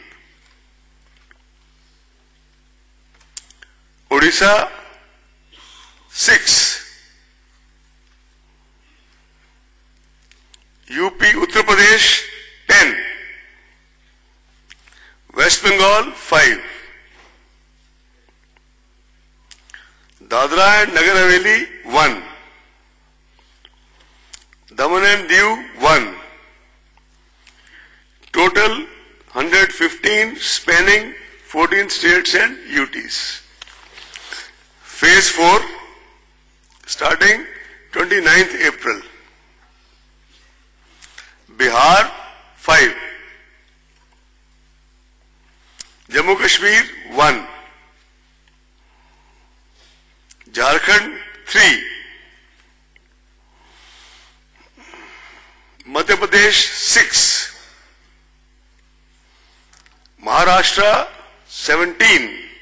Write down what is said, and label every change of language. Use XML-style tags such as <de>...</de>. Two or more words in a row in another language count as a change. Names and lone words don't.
<en>Odisha 6, UP Uttar Pradesh 10, West Bengal 5, Dadra and Nagar Haveli 1, Daman and Diu 1, total 115 spanning 14 states and UTs. Phase 4 starting 29th April. Bihar 5, Jammu Kashmir 1, Jharkhand 3, Madhya Pradesh 6, Maharashtra 17,</en>